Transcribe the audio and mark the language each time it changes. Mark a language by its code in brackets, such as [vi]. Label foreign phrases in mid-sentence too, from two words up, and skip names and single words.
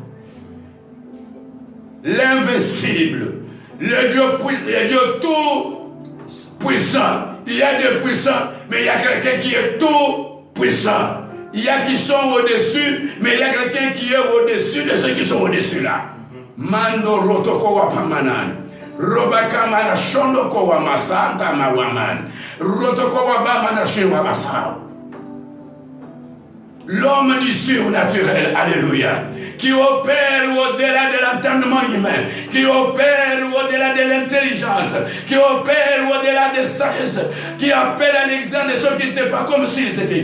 [fr] L'invincible, le Dieu tout puissant. Il y a des puissants, mais il y a quelqu'un qui est tout puissant. Il y a qui sont au-dessus, mais il y a quelqu'un qui est au-dessus de ceux qui sont au-dessus là. Mando rotoko wa pamanan. Robaka mana shondoko wa masanta mawaman. Rotoko wa bamana shewa basao. L'homme du surnaturel, alléluia, qui opère au-delà de l'entendement humain, qui opère au-delà de l'intelligence, qui opère au-delà des sagesse, qui appelle à l'examen des choses qui n'étaient pas comme s'ils étaient.